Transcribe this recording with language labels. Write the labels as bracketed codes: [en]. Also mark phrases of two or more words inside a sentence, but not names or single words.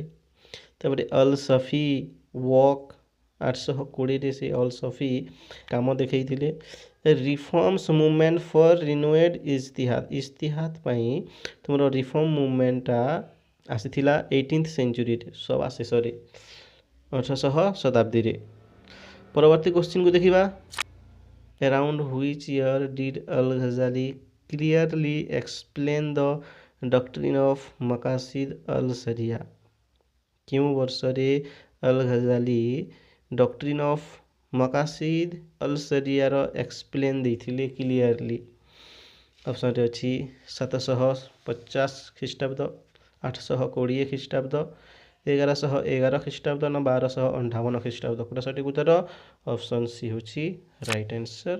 [or] ତାପରେ ଅଲ୍ ସଫି ୱାକ୍ 820ରେ ସେ ଅଲ୍ ସଫି କାମ ଦେଖେଇଥିଲେ। [en] reforms movement for renewed ijtihad, [or] ଇଜ୍ତିହାଦ ପାଇଁ ତୁମର [en] reform movement [or] ଆସିଥିଲା 18th ସେଞ୍ଚୁରୀରେ, ସବା ଶେଷରେ 1800 ଶତାବ୍ଦୀରେ। ପରବର୍ତ୍ତୀ କୋଶ୍ଚିନ୍କୁ ଦେଖିବା, [en] around which year did al-Ghazali clearly explain the doctrine of [ar] مقاصد الشريعة. [or] କେଉଁ ବର୍ଷରେ ଅଲ୍ ଘଜାଲି [en] doctrine of [ar] مقاصد الشريعة [or] ଏକ୍ସପ୍ଲେନ ଦେଇଥିଲେ କ୍ଲିୟରଲି। ଅପ୍ସନ ରେ ଅଛି 750 ଖ୍ରୀଷ୍ଟାବ୍ଦ, 820 ଖ୍ରୀଷ୍ଟାବ୍ଦ, 1111 ଖ୍ରୀଷ୍ଟାବ୍ଦ ନା 1258 ଖ୍ରୀଷ୍ଟାବ୍ଦ। କୋଟା ସଠିକ ଉତ୍ତର ଅପ୍ସନ ସି ହେଉଛି [en] right answer.